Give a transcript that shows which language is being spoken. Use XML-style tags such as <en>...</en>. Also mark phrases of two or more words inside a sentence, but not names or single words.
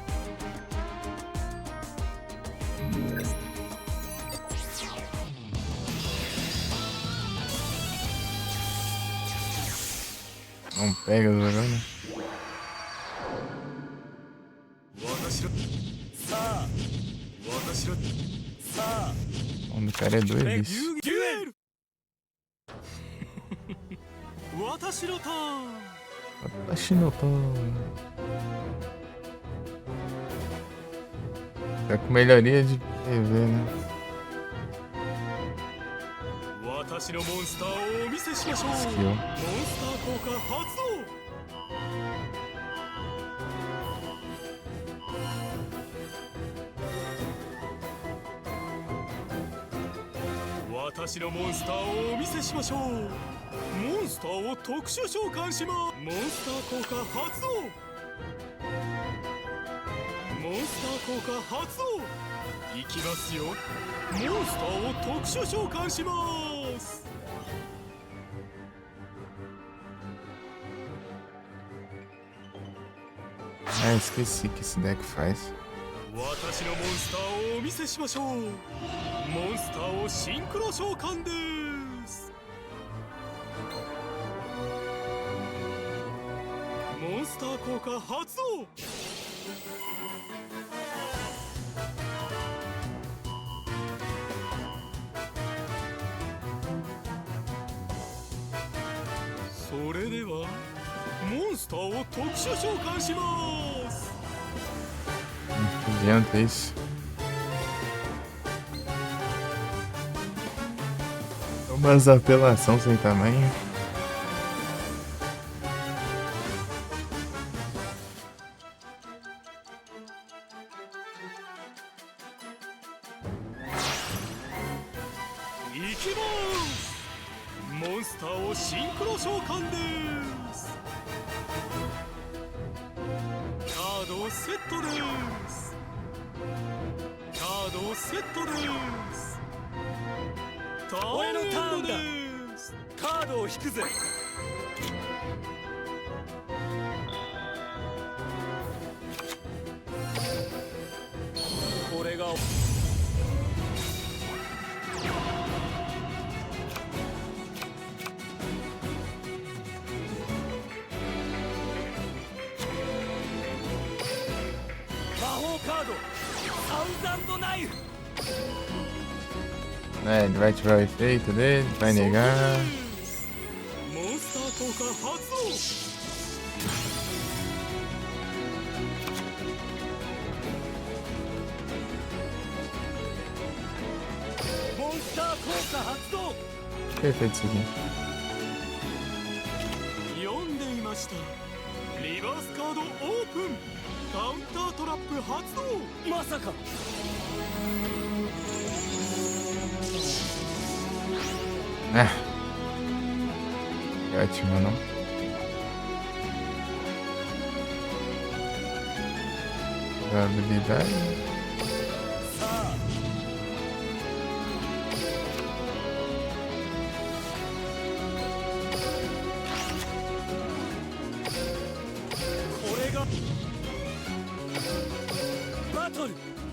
<pt>Não pega agora, né? O nome do cara é doido.</pt> <ja>私のターン私のターン</ja> <pt>Tá com melhoria de PV, né?</pt> <ja>私のモンスターをお見せしましょうモンスター効果発動私のモンスターをお見せしましょうモンスターを特殊召喚しますモンスター効果発動モンスター効果発動いきますよモンスターを特殊召喚します</ja> <pt>Ah, esqueci que esse deck faz.</pt> <ja>私のモンスターをお見せしましょうモンスターをシンクロ召喚ですモンスター効果発動それではモンスターを特殊召喚します</ja> <pt>Não adianta isso. Umas apelação sem tamanho.</pt> <ja>Monster をシンクロ召喚ですカードをセットですカードをセットです俺のターンですカードを引くぜこれがカードサウザンドナイフ</ja> <pt>É, ele vai ativar o efeito dele, vai negar.</pt> <ja>Monster 効果発動モンスター効果発動</ja> <pt>Que efeito isso aqui?</pt> <ja>読んでいましたリバースカードオープン。カウンタートラップ発動。まさか</ja> <pt>Ah, que ótimo, não? Habilidade.</pt> <ja>さあこれがバトル。</ja>